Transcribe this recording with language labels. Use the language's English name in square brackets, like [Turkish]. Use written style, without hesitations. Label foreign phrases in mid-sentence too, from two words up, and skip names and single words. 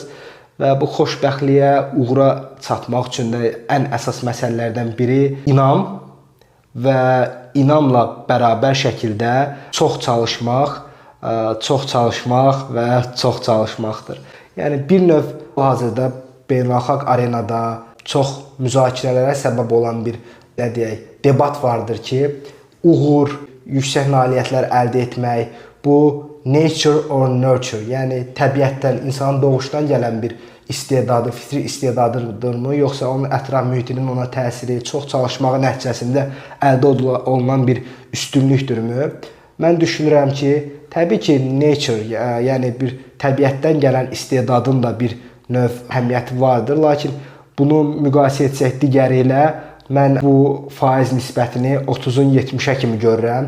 [Azerbaijani] Və bu xoşbəxtliyə, uğura çatmaq üçün də ən əsas məsələlərdən biri inam və inamla bərabər şəkildə çox çalışmaq və çox çalışmaqdır. Yəni bir növ hazırda beynəlxalq arenada çox müzakirələrə səbəb olan bir, nə deyək, debat vardır ki, uğur, yüksək nailiyyətlər əldə etmək, bu [English] nature or nurture, [Azerbaijani] yəni təbiətdən, insanın doğuşdan gələn bir istedadı, fitri istedadırdırmı, yoxsa onun ətraf mühitinin ona təsiri, çox çalışmağı nəticəsində əldə olunan bir üstünlükdürmü? Mən düşünürəm ki, təbii ki, nature, yəni bir təbiətdən gələn istedadın da bir növ əhəmiyyəti vardır, lakin bunu müqayisə etsək digəri ilə mən bu faiz nisbətini 30-un 70-ə kimi görürəm.